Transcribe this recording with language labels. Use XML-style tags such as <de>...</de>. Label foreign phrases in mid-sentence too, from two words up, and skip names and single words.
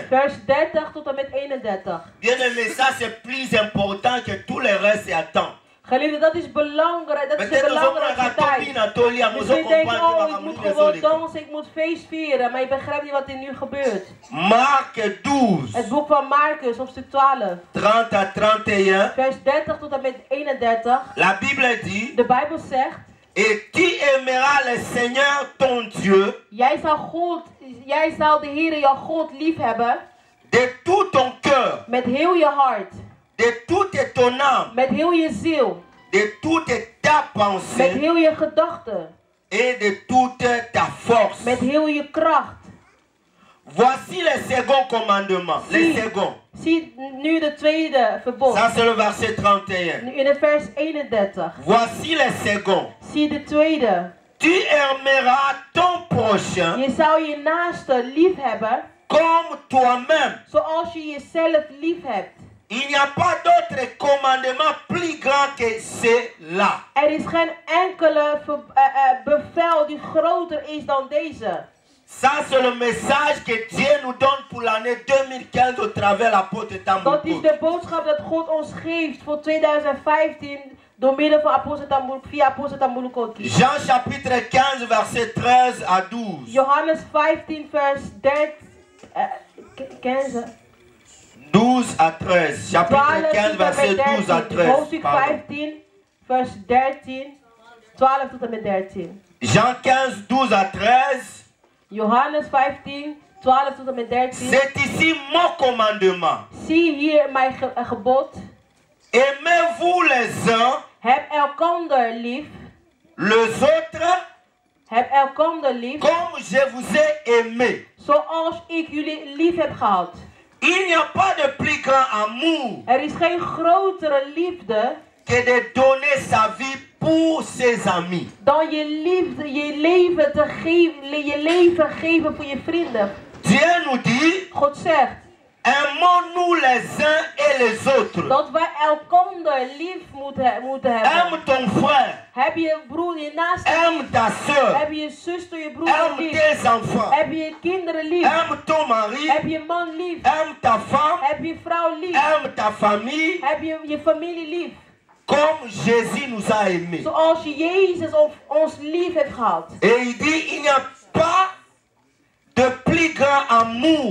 <nl>vers 30 tot en met 31.</nl> <fr>Bien aimé, ça c'est plus important que tout le reste et attend.</fr> <nl>Geliefde, dat is belangrijk, dat is de</nl> <fr>Peut-être que vous</fr> <nl>belangrijkste tijd.</nl> <fr>avez</fr> <nl>Misschien denk je, oh, ik moet gewoon dansen, ik moet feest vieren, maar je begrijpt niet wat er nu gebeurt.</nl> <fr>Marc 12,</fr> <nl>Het boek van Marcus, hoofdstuk 12,</nl> <fr>30 à 31.</fr> <nl>vers 30 tot en met 31.</nl> <fr>La Bible dit,</fr> <nl>De Bijbel zegt,</nl> <fr>et tu aimeras le Seigneur ton Dieu</fr> <nl>jij zal de Heer jouw God lief hebben</nl> <fr>de tout ton cœur,</fr> <nl>met heel je hart,</nl> <fr>de toute ton âme,</fr> <nl>met heel je ziel,</nl> <fr>de toute ta</fr> <nl>met</nl> <fr>pensée</fr> <nl>heel je gedachten,</nl> <fr>et de toute ta force.</fr> <nl>met heel je kracht.</nl> <fr>Voici le second commandement. Le second.</fr> <nl>Zie nu de tweede verbod.</nl> <fr>Ça c'est le verset 31.</fr> <nl>Nu in het vers 31.</nl> <fr>Voici le second.</fr> <nl>Zie de tweede.</nl> <fr>Tu aimeras ton prochain</fr> <nl>Je zou je naaste lief hebben</nl> <fr>comme toi-même.</fr> <nl>zoals je jezelf lief hebt.</nl> <fr>Il n'y a pas d'autre commandement plus grand que cela.</fr> <nl>Er is geen enkele bevel die groter is dan deze.</nl> <fr>Ça c'est le message que Dieu nous donne pour l'année 2015 au travers l'apôtre</fr> <nl>Dat is Tambouko. de boodschap dat God ons geeft voor 2015 door middel van via apostel Tamboukoki.</nl> <fr>Jean chapitre 15 verset 13 à 12.</fr> <nl>Johannes 15 vers 15.</nl> <fr>12 à 13. Chapitre 15</fr> <nl>12 tot en</nl> <fr>verset</fr> <nl>met</nl> <fr>12 à 13.</fr> <nl>13. Hoofdstuk</nl> <fr>Pardon.</fr> <nl>15 vers 13. 12 tot en met 13.</nl> <fr>Jean 15, 12 à 13.</fr> <nl>Johannes 15, 12 tot en met 13.</nl> <fr>C'est ici mon commandement.</fr> <nl>Zie hier mijn gebod.</nl> <fr>Aimez-vous les uns,</fr> <nl>Heb elkander lief.</nl> <fr>les autres,</fr> <nl>Heb elkander lief.</nl> <fr>comme je vous ai aimé.</fr> <nl>Zoals ik jullie lief heb gehad.</nl> <fr>Il n'y a pas de plus grand amour</fr> <nl>Er is geen grotere liefde</nl> <fr>que de donner sa vie pour ses amis.</fr> <nl>dan je leven te geven, je leven geven voor je vrienden.</nl> <fr>Dieu nous dit,</fr> <nl>God zegt</nl> <fr>aimons-nous les uns et les autres.</fr> <nl>dat wij elkander lief moeten hebben.</nl> <fr>Aime ton frère,</fr> <nl>Heb je broer, je naaste</nl> <fr>aime</fr> <nl>lief.</nl> <fr>ta soeur,</fr> <nl>Heb je zuster, je broer</nl> <fr>aime</fr> <nl>lief.</nl> <fr>tes enfants,</fr> <nl>Heb je kinderen lief.</nl> <fr>aime ton mari,</fr> <nl>Heb je man lief.</nl> <fr>aime ta femme,</fr> <nl>Heb je vrouw lief.</nl> <fr>aime ta famille,</fr> <nl>Heb je familie lief.</nl> <fr>comme Jésus nous a aimés.</fr> <nl>Zoals Jezus ons lief heeft gehad.</nl> <fr>Et il dit, il n'y a pas de plus grand amour</fr>